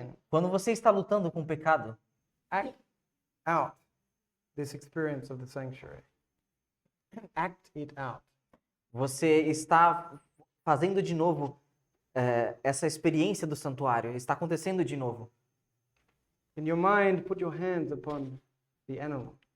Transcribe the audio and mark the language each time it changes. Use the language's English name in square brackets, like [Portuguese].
[Portuguese] Quando você está lutando com o pecado, [English] act out this experience of the sanctuary. Act it out. [Portuguese] você está fazendo de novo essa experiência do santuário. Está acontecendo de novo. [English] In your mind, put your hands upon the animal.